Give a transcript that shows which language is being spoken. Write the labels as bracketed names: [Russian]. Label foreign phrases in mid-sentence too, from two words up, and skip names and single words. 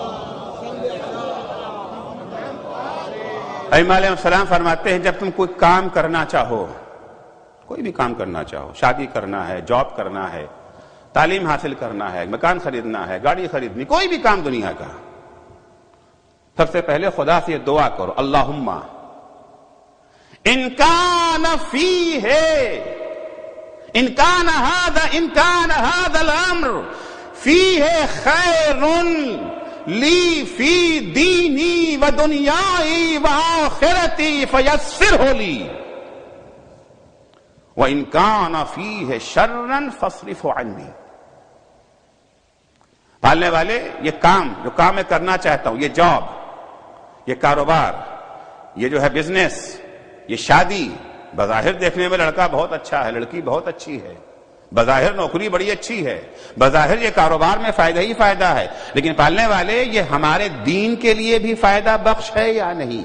[Urdu] امام علیہ السلام فرماتے ہیں جب تم کوئی کام کرنا چاہو، کوئی بھی کام کرنا چاہو، شادی کرنا ہے، جاب کرنا ہے، تعلیم حاصل کرنا ہے، مکان خریدنا ہے، گاڑی خریدنی، کوئی بھی کام دنیا کا، سب سے پہلے خدا سے یہ دعا کرو، اللہم [Arabic] ان کان فیہ ان کان ھذا الامر فیہ خیر لی فی دینی و دنیای و آخرتی فیسرہ لی وَإِن كَانَ فِيهِ شَرًّا فَاصْرِفْهُ عَنِّي. [Urdu] پالنے والے، یہ کام جو کام میں کرنا چاہتا ہوں، یہ جاب، یہ کاروبار، یہ جو ہے بزنس، یہ شادی، بظاہر دیکھنے میں لڑکا بہت اچھا ہے، لڑکی بہت اچھی ہے، بظاہر نوکری بڑی اچھی ہے، بظاہر یہ کاروبار میں فائدہ ہی فائدہ ہے، لیکن پالنے والے یہ ہمارے دین کے لیے بھی فائدہ بخش ہے یا نہیں؟